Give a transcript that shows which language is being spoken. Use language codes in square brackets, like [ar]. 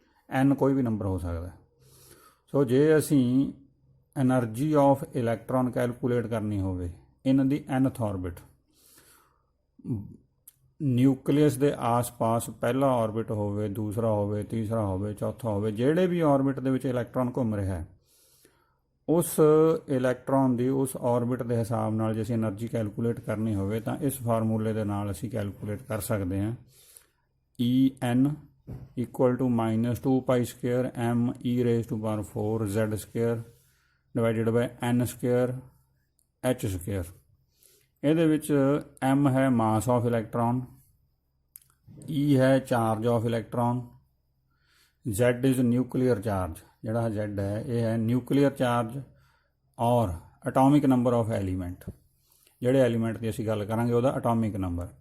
[pa] n ਕੋਈ ਵੀ number ਹੋ ਸਕਦਾ। ਸੋ ਜੇ ਅਸੀਂ એનર્ਜੀ ਆਫ ਇਲੈਕਟ੍ਰੋਨ ਕੈਲਕੂਲੇਟ ਕਰਨੀ ਹੋਵੇ ਇਨ ਦੀ nth ਔਰਬਿਟ, ਨਿਊਕਲੀਅਸ ਦੇ ਆਸ-ਪਾਸ ਪਹਿਲਾ ਔਰਬਿਟ ਹੋਵੇ, ਦੂਸਰਾ ਹੋਵੇ, ਤੀਸਰਾ ਹੋਵੇ, ਚੌਥਾ ਹੋਵੇ, ਜਿਹੜੇ ਵੀ ਔਰਬਿਟ ਦੇ ਵਿੱਚ ਇਲੈਕਟ੍ਰੋਨ ਘੁੰਮ ਰਿਹਾ ਹੈ ਉਸ ਇਲੈਕਟ੍ਰੋਨ ਦੀ ਉਸ ਔਰਬਿਟ ਦੇ ਹਿਸਾਬ ਨਾਲ ਜੇ ਅਸੀਂ એનર્ਜੀ ਕੈਲਕੂਲੇਟ ਕਰਨੀ ਹੋਵੇ ਤਾਂ ਇਸ ਫਾਰਮੂਲੇ ਦੇ ਨਾਲ ਅਸੀਂ ਕੈਲਕੂਲੇਟ ਕਰ ਸਕਦੇ ਹਾਂ। [en] En equal to -2 pi square m e raised to power 4 z square divided by n square h square। [pa] ਇਹਦੇ ਵਿੱਚ m ਹੈ ਮਾਸ ਆਫ ਇਲੈਕਟ੍ਰੋਨ, e ਹੈ charge of electron, z is nuclear charge, ਜਿਹੜਾ z ਹੈ ਇਹ ਹੈ ਨਿਊਕਲੀਅਰ ਚਾਰਜ ਔਰ atomic number of element, ਜਿਹੜੇ ਐਲੀਮੈਂਟ ਦੀ ਅਸੀਂ ਗੱਲ ਕਰਾਂਗੇ ਉਹਦਾ ਅਟੋਮਿਕ ਨੰਬਰ।